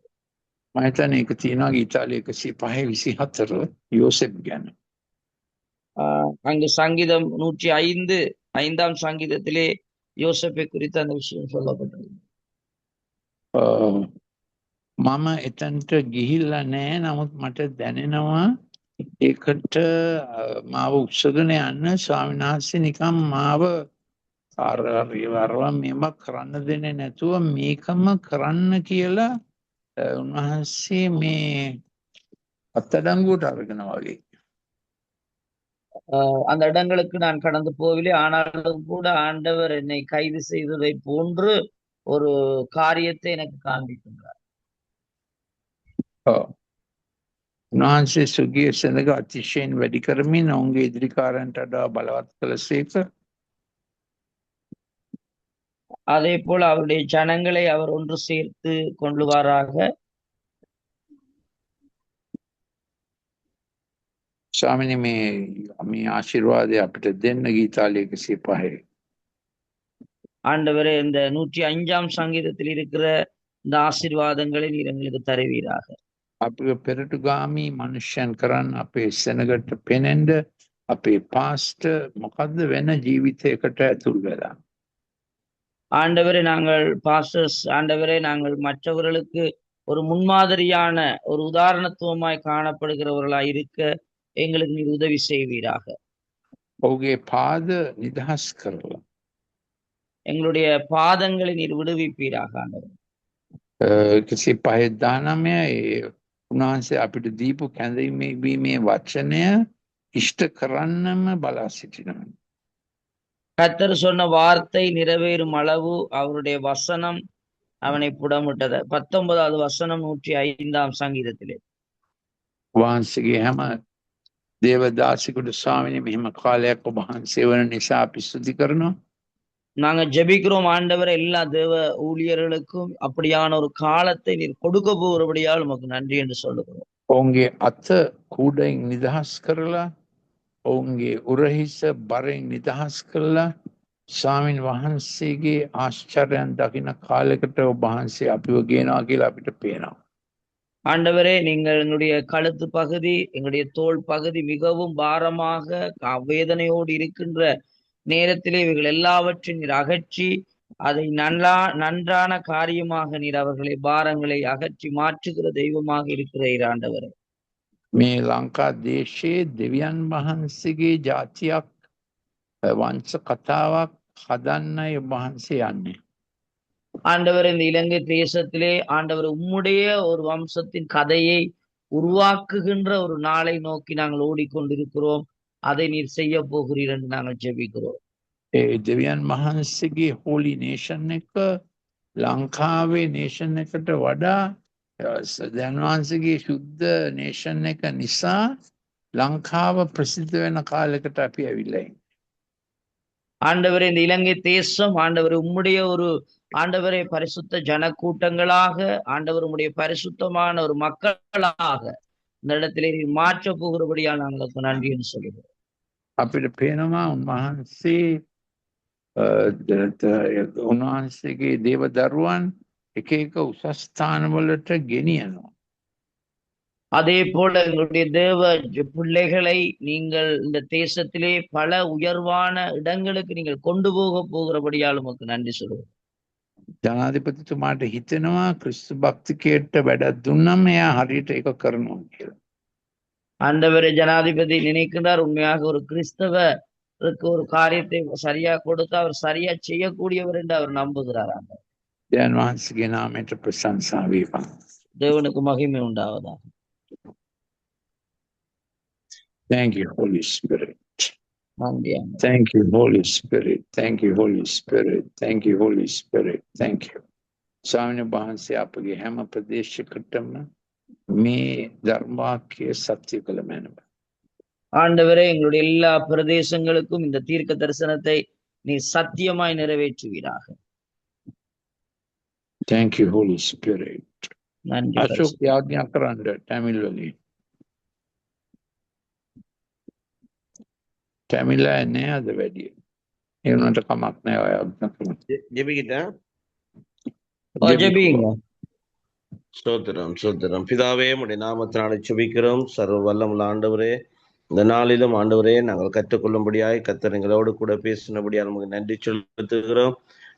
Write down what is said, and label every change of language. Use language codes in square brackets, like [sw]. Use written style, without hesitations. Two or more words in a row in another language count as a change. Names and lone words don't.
[si] මම හිතන්නේ ඒක තියෙනවා ඉතාලියේ 105-24 யோசேப் ගැන. [ta] அங்கு சங்கீதம் 105 சங்கீதத்திலே யோசேப்பை குறித்து அந்த விஷயம் சொல்லப்பட்டது. [si] මම එතනට ගිහිල්ලා නැහැ. නමුත් මට දැනෙනවා ඒකට මාව උත්සගෙන යන්න ස්වාමීන් වහන්සේ නිකන් මාව අරවා මේවා කරන්න දෙන්නේ නැතුව මේකම කරන්න කියලා උන්වහන්සේ මේ අත්අඩංගුවට අරගෙන වගේ. [ta] அந்த இடங்களுக்கு நான் கடந்து போகவில்லை. ஆனாலும் கூட ஆண்டவர் என்னை கைது செய்ததை போன்று ஒரு காரியத்தை எனக்கு காண்பிக்கின்றார். [si] උන්වහන්සේ සුගිය සෙනඟ අතිශයෙන් වැඩි කරමින් ඔවුන්ගේ ඉදිරිකාරයන්ට වඩා බලවත් කළසේක. [ta] அதே போல அவருடைய ஜனங்களை அவர் ஒன்று சேர்த்து கொள்ளுவாராக. [si] ස්වාමිනී මේ ආශිර්වාදය අපිට දෙන්න ගීතාලය 105. [ta] ஆண்டவரே, இந்த 105ஆம் சங்கீதத்தில் இருக்கிற இந்த ஆசீர்வாதங்களை நீர் எங்களுக்கு தருவீராக. [si] අපේ පෙරටුගාමී මනුෂ්‍යයන් කරන්න අපේ සෙනගට පෙනෙන්ඩ අපේ පාස්ට මොකක්ද වෙන ජීවිතයකට ඇතුල් වෙලා. [ta] ஆண்டவரே, நாங்கள் பாஸ்டர்ஸ், ஆண்டவரே, நாங்கள் மற்றவர்களுக்கு ஒரு முன்மாதிரியான ஒரு உதாரணத்துவமாய் காணப்படுகிறவர்களாய் இருக்க எங்களுக்கு நீர் உதவி செய்வீராக. [si] ඔහුගේ පාද නිදහස් කරලා [ta] எங்களுடைய பாதங்களை நீர் விடுவிப்பீராக. ஆண்டவர் [si] 119 උන්වහන්සේ අපිට දීපු කැඳවීමේ වචනය ඉෂ්ට කරන්නම බලා සිටිනවා. [ta] கர்த்தர் சொன்ன வார்த்தை நிறைவேறும் அளவு அவருடைய வசனம் அவனை புடமிட்டது. 19வது வசனம் 105ஆம் சங்கீதத்திலே. [si] වහන්සේගේ හැම දේවදාසිකුට ස්වාමිනේ මෙහෙම කාලයක් ඔබ වහන්සේ වන නිසා අපි ස්තුති කරනවා. [ta] நாங்க ஜெபிக்கிறோம் ஆண்டவரை, எல்லா தேவ ஊழியர்களுக்கும் அப்படியான ஒரு காலத்தை நீர் கொடுக்க போகிறபடியால் உமக்கு நன்றி என்று சொல்லுகிறோம். [si] ඔවුන්ගේ අත කූඩයින් නිදහස් කරලා ඔවුන්ගේ උරහිස බරෙන් නිදහස් කරලා ස්වාමින් වහන්සේගේ ආශ්චර්යයන් දකින කාලයකට ඔබ වහන්සේ අපිව ගේනවා කියලා අපිට පේනවා. [ta] ஆண்டவரே, நீங்கள் எங்களுடைய கழுத்து பகுதி, எங்களுடைய தோல் பகுதி மிகவும் பாரமாக வேதனையோடு இருக்கின்ற நேரத்திலே இவைகள் எல்லாவற்றையும் நீர் அகற்றி அதை நன்றான காரியமாக நீர் அவர்களை பாரங்களை அகற்றி மாற்றுகிற தெய்வமாக இருக்கிற ஆண்டவரே. [si] මේ ලංකා දේශයේ දෙවියන් වහන්සේගේ ජාතියක් වංශ කතාවක් හදන්නයි ඔබ වහන්සේ යන්නේ. [ta] ஆண்டவர், இந்த இலங்கை தேசத்திலே ஆண்டவர் உம்முடைய ஒரு வம்சத்தின் கதையை உருவாக்குகின்ற ஒரு நாளை நோக்கி நாங்கள் ஓடிக்கொண்டிருக்கிறோம். அதை நீர் செய்ய போகிறீர் என்று நாங்கள் ஜெபிக்கிறோம். [si] ඒ දෙවියන් වහන්සේගේ [en] holy nation [si] එක ලංකාවේ නේෂන් එකට වඩා දෙවියන් වහන්සේගේ සුද්ධ නේෂන් එක නිසා ලංකාව ප්‍රසිද්ධ වෙන කාලයකට අපි ඇවිල්ලා ඉන්නේ. [ta] ஆண்டவரே, இந்த இலங்கை தேசம் ஆண்டவர் உம்முடைய ஒரு ஆண்டவரை பரிசுத்த ஜன கூட்டங்களாக, ஆண்டவர் உம்முடைய பரிசுத்தமான ஒரு மக்களாக இந்த இடத்திலே நீர் மாற்ற போகிறபடியால் நாங்களுக்கு நன்றி என்று சொல்கிறோம். [si] අපිට පේනවා උන්වහන්සේ උන්වහන්සේගේ දේව දරුවන් එක එක උසස් ස්ථානවලට ගෙනියනවා. [ta] அதே போல எங்களுடைய தேவ பிள்ளைகளை நீங்கள் இந்த தேசத்திலே பல உயர்வான இடங்களுக்கு நீங்கள் கொண்டு போகிறபடியால் உமக்கு நன்றி சொல்லுவோம். [si] ජනාධිපතිතුමාට හිතෙනවා ක්‍රිස්තු භක්තිකයට වැඩක් දුන්නම එයා හරියට ඒක කරනවා කියලා. [ta] ஆண்டவரே, ஜனாதிபதி நினைக்கின்றார், உண்மையாக ஒரு கிறிஸ்தவருக்கு ஒரு காரியத்தை சரியா கொடுத்து அவர் சரியா செய்யக்கூடியவர் என்று அவர் நம்புகிறார். [si] දෙවියන් වහන්සේගේ නාමයට ප්‍රශංසා වේවා. [ta] தேவனுக்கு மகிமை உண்டாவதாக. [en] Thank you, Holy Spirit. [ta] நன்றி. [en] Thank you, Holy Spirit. Thank you, Holy Spirit. Thank you, Holy Spirit. Thank you. [si] ස්වාමීන් වහන්සේ අපගේ හැම ප්‍රදේශයකටම මේ ධර්මවාක්‍ය සත්‍ය කළ මැනව. [ta] ஆண்டவரே, எங்களுடைய எல்லா பிரதேசங்களுக்கும் இந்த தீர்க்க தரிசனத்தை நீ சத்தியமாய் நிறைவேற்றுவீராக. [en] Thank you, Holy Spirit. [ta] நன்றி. [si] අශෝක් යාඥා කරන්න තමිල් වලින්. තමිල නෑ අද වැඩි. ඒ වුණාට කමක් නෑ ඔය යාඥා කරන්න. [ta] ஜெபிக்கிட்டா ஜெபிங்க. சோத்திரம் பிதாவே உடைய நாமத்தினாலே ஜெபிக்கிறோம். சர்வ வல்லமுள்ள ஆண்டவரே, இந்த நாளிலும் ஆண்டவரே நாங்கள் கற்றுக்கொள்ளும்படியாய் கர்த்தர் எங்களோடு கூட பேசினபடியால் நமக்கு நன்றி செலுத்துகிறோம்.